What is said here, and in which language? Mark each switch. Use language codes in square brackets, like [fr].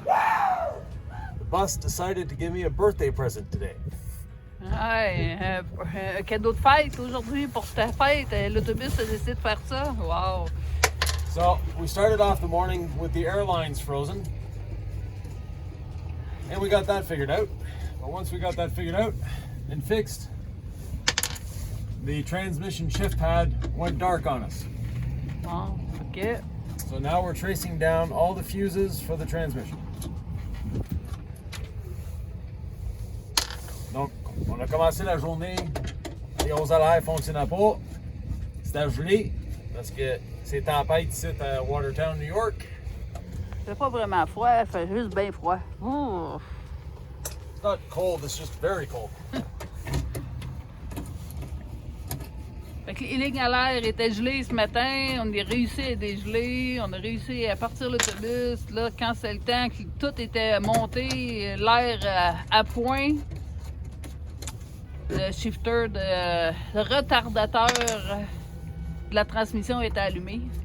[en] The bus decided to give me a birthday present today. [fr] Ouais, un cadeau de fête aujourd'hui pour ta fête. L'autobus a décidé de faire ça. Wow! [en] So we started off the morning with the airlines frozen, and we got that figured out. But once we got that figured out and fixed, the transmission shift pad went dark on us. [fr] Bon, OK. [en] So now we're tracing down all the fuses for the transmission. [fr] Donc, on a commencé la journée, les 11 à l'air fonctionnaient pas. C'était gelé parce que c'est tempête ici à Watertown, New York. Il fait pas vraiment froid, il fait juste bien froid. Ouh. [en] It's not cold, it's just very cold. [fr] Fait que les lignes à l'air étaient gelées ce matin, on a réussi à dégeler, on a réussi à partir l'autobus. Là, quand c'est le temps que tout était monté, l'air à point, le shifter le retardateur de la transmission était allumé.